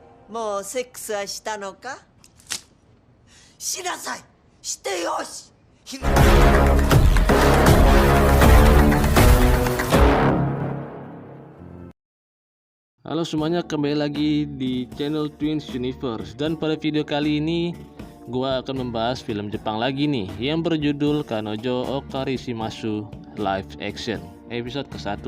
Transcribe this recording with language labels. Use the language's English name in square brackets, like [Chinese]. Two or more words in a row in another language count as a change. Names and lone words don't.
[Japanese] もうセックスはしたのか？しなさい。してよし。 [Indonesian] Halo semuanya, kembali lagi di channel Twins Universe. Dan pada video kali ini gua akan membahas film Jepang lagi nih, yang berjudul Kanojo Okarishimasu Live Action episode ke-1.